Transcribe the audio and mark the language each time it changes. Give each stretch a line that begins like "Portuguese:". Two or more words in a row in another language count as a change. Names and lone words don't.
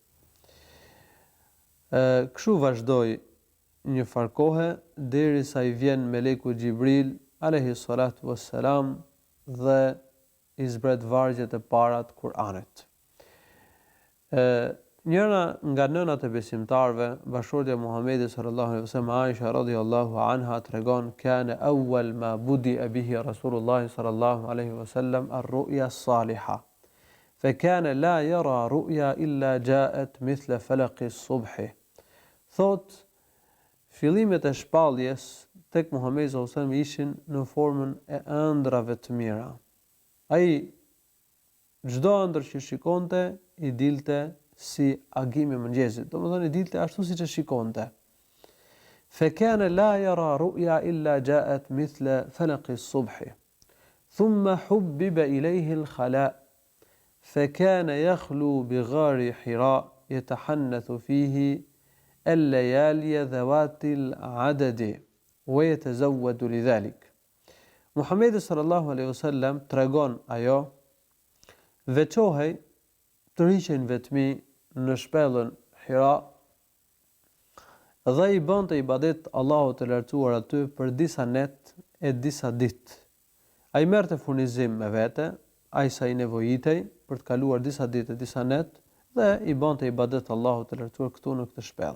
Albanian: Kështu vazhdoi një farë kohe derisa i vjen meleku Xhibril
Arabic: عليه الصلاة والسلام
Albanian: dhe i zbret vargjet e para të Kur'anit. Njëra nga nënat e besimtarëve, bashortja e Muhamedit
Arabic: صلى الله عليه وسلم,
Albanian: Aisha
Arabic: رضي الله عنها,
Albanian: tregon:
Arabic: "كان أول ما بدئ به رسول الله صلى الله عليه وسلم الرؤيا الصالحة. فكان لا يرى رؤيا إلا جاءت مثل فلق الصبح."
Albanian: Thot, fillimet e shpalljes tek Muhamedi
Arabic: صلى الله عليه وسلم
Albanian: ishin në formën e ëndrave të mira. Ai çdo ëndër që shikonte i dilte si agimi i mëngjesit. Domethënë i dilte ashtu siç e shikonte.
Arabic: فكان لا يرى رؤيا إلا جاءت مثل فلق الصبح. ثم حبب إليه الخلاء. فكان يخلو بغار حراء يتحنث فيه الليالي ذوات العدد ويتزود لذلك.
Albanian: Muhamedi
Arabic: صلى الله عليه وسلم
Albanian: tregon ajo veçohej të rriqen vetmi në shpellën Hira dhe i bënte ibadet Allahut të lartësuar aty për disa net e disa ditë. Ai merrte furnizim me vete, ai sa i nevojitej për të kaluar disa ditë e disa net dhe i bënte ibadet Allahut të lartësuar këtu në këtë shpellë.